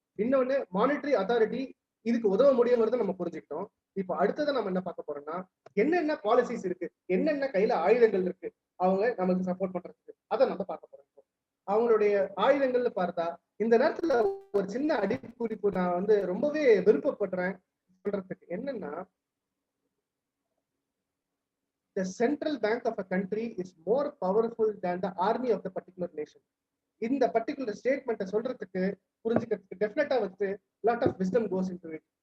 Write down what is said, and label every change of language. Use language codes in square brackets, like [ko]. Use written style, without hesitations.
[ta] இன்னொன்னு monetary authority இதுக்கு உதவ முடியுங்கிறத நம்ம புரிஞ்சுக்கிட்டோம். இப்போ அடுத்ததை நம்ம என்ன பார்க்க போறோம்னா என்னென்ன பாலிசிஸ் இருக்கு, என்னென்ன கையில ஆயுதங்கள் இருக்கு அவங்க நமக்கு சப்போர்ட் பண்றதுக்கு, அதை நம்ம பார்க்க போறோம். அவங்களுடைய ஆயுதங்கள்னு பார்த்தா இந்த நேரத்துல ஒரு சின்ன அடிக்குறிப்பு நான் வந்து ரொம்பவே விருப்பப்படுறேன் சொல்றதுக்கு. [en] என்னன்னா the central bank of a country is more powerful than the army of the particular nation. [ta] இந்த பர்டிகுலர் ஸ்டேட்மெண்ட்டை சொல்றதுக்கு புரிஞ்சுக்கிறதுக்கு டெஃபினட்டா வந்து [en] Lot of wisdom goes into it.